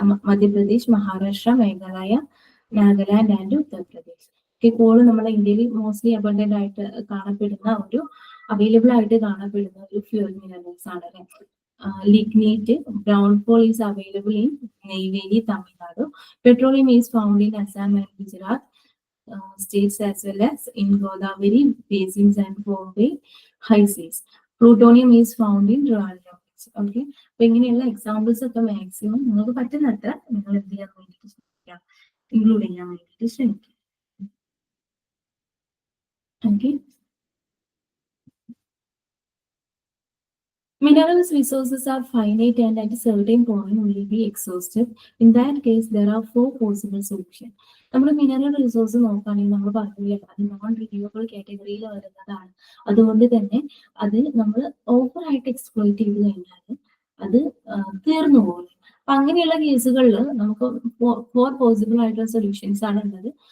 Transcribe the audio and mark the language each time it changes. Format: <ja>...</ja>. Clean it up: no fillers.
<ml>Madhya Pradesh, Maharashtra, Meghalaya, Nagaland and Uttar Pradesh. Call നമ്മുടെ ഇന്ത്യയിൽ mostly abundant ആയിട്ട് കാണപ്പെടുന്ന ഒരു അവൈലബിൾ ആയിട്ട് കാണപ്പെടുന്ന ഒരു ഫ്യൂവൽ മിനറൽസ് ആണ് അല്ലെ.</ml> <en>Lignite, brown coal is available in Neyveli, Tamil Nadu. Petroleum is found in Assam and Gujarat states as well as in Godavari basins and Bombay high seas. Plutonium is found in Trivandrum.</en> <ml>Okay, അപ്പൊ ഇങ്ങനെയുള്ള examples ഒക്കെ maximum നിങ്ങൾക്ക് പറ്റുന്നത്ര നിങ്ങൾ എന്ത് ചെയ്യാൻ വേണ്ടിയിട്ട് ശ്രമിക്കാം, ഇൻക്ലൂഡ് ചെയ്യാൻ വേണ്ടിയിട്ട് ശ്രമിക്കാം.</ml> <en>Okay, minerals resources are finite and at a certain point will be exhausted. In that case, there are 4 possible solutions.</en> <ml>നമ്മൾ മിനറൽ റിസോഴ്സ് നോക്കുകയാണെങ്കിൽ നമ്മൾ പറഞ്ഞില്ല അത് നോൺ റിന്യൂവബിൾ കാറ്റഗറിയിൽ വരുന്നതാണ്. അതുകൊണ്ട് തന്നെ അത് നമ്മൾ ഓവറായിട്ട് എക്സ്പ്ലോയിറ്റ് ചെയ്ത് കഴിഞ്ഞാൽ അത് തീർന്നു പോകും. അപ്പൊ അങ്ങനെയുള്ള കേസുകളിൽ നമുക്ക് 4 പോസിബിൾ ആയിട്ടുള്ള സൊല്യൂഷൻസ് ആണ് ഉള്ളത്.</ml>